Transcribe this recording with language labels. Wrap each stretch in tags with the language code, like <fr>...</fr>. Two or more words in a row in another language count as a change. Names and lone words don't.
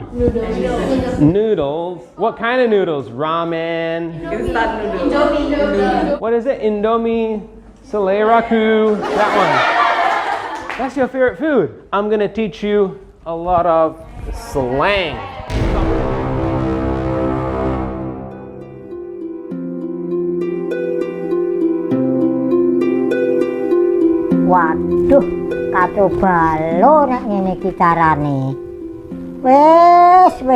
<en>Noodles. Noodles. What kind of noodles? Ramen. Instant noodles. Indomie noodles. What is it? Indomie, Seleraku. That one. That's your favorite food. I'm gonna teach you a lot of slang.</en> <jv>Waduh, kacau balo nek ngene iki carane. Wes.</jv>